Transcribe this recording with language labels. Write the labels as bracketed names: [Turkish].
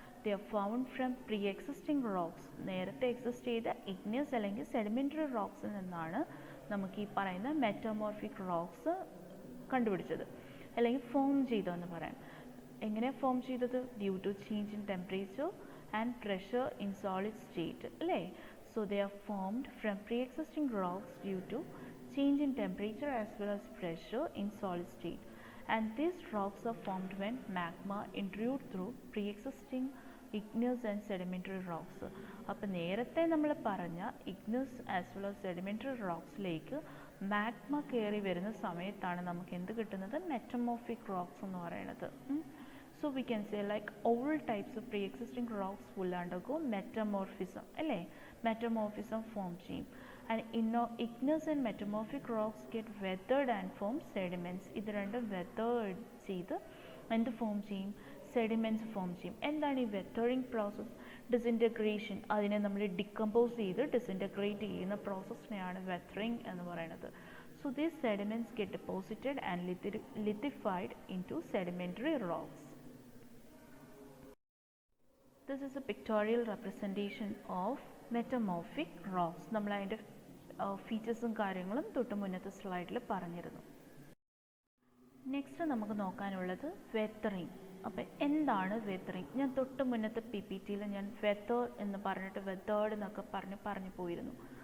[English] They are found from pre existing rocks. [Malayalam] നേരത്തെ exist ചെയ്ത igneous അല്ലെങ്കിൽ സെഡിമെൻ്ററി റോക്സിൽ നിന്നാണ് നമുക്ക് ഈ പറയുന്ന മെറ്റാമോർഫിക് റോക്സ് കണ്ടുപിടിച്ചത് അല്ലെങ്കിൽ ഫോം ചെയ്തതെന്ന് പറയാം. എങ്ങനെ ഫോം ചെയ്തത്, [English] Due to change in temperature and pressure in solid state അല്ലേ. So they are formed from pre existing rocks due to change in temperature as well as pressure in solid state. And these rocks are formed when magma intrude through pre-existing igneous and sedimentary rocks. [Malayalam] അപ്പോൾ നേരത്തെ നമ്മൾ പറഞ്ഞ ഇഗ്നസ് as well as sedimentary റോക്സിലേക്ക് magma കയറി വരുന്ന സമയത്താണ് നമുക്ക് എന്ത് കിട്ടുന്നത്, മെറ്റമോർഫിക് റോക്സ് എന്ന് പറയുന്നത്. [English] So we can say like all types of pre-existing rocks will undergo metamorphism അല്ലേ, metamorphism form ചെയ്യും. And igneous and metamorphic rocks get weathered and form sediments. [Malayalam] ഇത് രണ്ടും weathered ചെയ്ത് എന്ത് ഫോം ചെയ്യും, സെഡിമെൻറ്റ്സ് ഫോം ചെയ്യും. എന്താണ് ഈ വെത്തറിങ് പ്രോസസ്സ്, ഡിസിൻറ്റഗ്രേഷൻ. അതിനെ നമ്മൾ ഡിക്കമ്പോസ് ചെയ്ത് ഡിസിൻറ്റഗ്രേറ്റ് ചെയ്യുന്ന പ്രോസസ്സിനെയാണ് വെത്തറിങ് എന്ന് പറയുന്നത്. [English] So these sediments get deposited and lithified into sedimentary rocks. This is a pictorial representation of metamorphic rocks. [Malayalam] നമ്മൾ അതിൻ്റെ ഫീച്ചേഴ്സും കാര്യങ്ങളും തൊട്ട് മുന്നത്തെ സ്ലൈഡിൽ പറഞ്ഞിരുന്നു. നെക്സ്റ്റ് നമുക്ക് നോക്കാനുള്ളത് വെത്തറിങ്. അപ്പോൾ എന്താണ് വെത്തറിങ്? ഞാൻ തൊട്ട് മുന്നത്തെ PPT-യിൽ ഞാൻ വെത്തർ എന്ന് പറഞ്ഞിട്ട് വെത്തേർഡ് എന്നൊക്കെ പറഞ്ഞു പോയിരുന്നു.